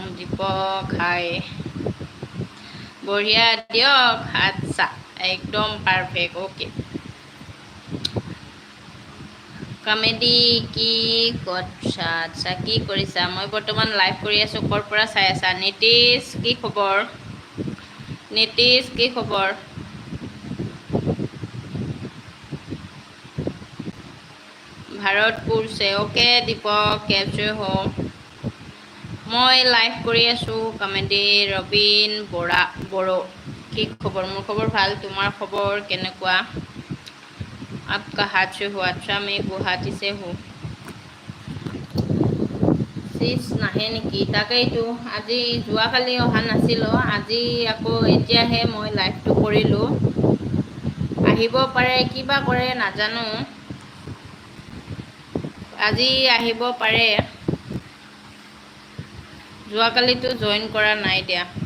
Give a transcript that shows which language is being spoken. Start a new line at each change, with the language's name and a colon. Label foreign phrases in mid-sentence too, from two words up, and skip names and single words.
Assamese: দীপক হাই বঢ়িয়া দিয়ক আচ্ছা একদম পাৰফেক্ট ওকে কমেডি কি আচ্ছা আচ্ছা কি কৰিছা মই বৰ্তমান লাইভ কৰি আছোঁ ক'ৰ পৰা চাই আছা নীতিশ কি খবৰ নীতিশ কি খবৰ ভাৰতপুৰ
Hindi: से ओके दीपक कैसे हो
Assamese: মই লাইভ কৰি আছোঁ কমেডি ৰবীন বড়ো কি খবৰ মোৰ খবৰ ভাল তোমাৰ খবৰ কেনেকুৱা
Hindi: आप कहाँ से हो अच्छा मैं गुवाहाटी से हूँ
Assamese: চিজ নাহে নেকি তাকেইতো আজি যোৱাকালি অহা নাছিলোঁ আজি আকৌ এতিয়াহে মই লাইভটো কৰিলোঁ আহিব পাৰে কিবা কৰে নাজানো আজি আহিব পাৰে যোৱাকালিতো জইন কৰা নাই দিয়া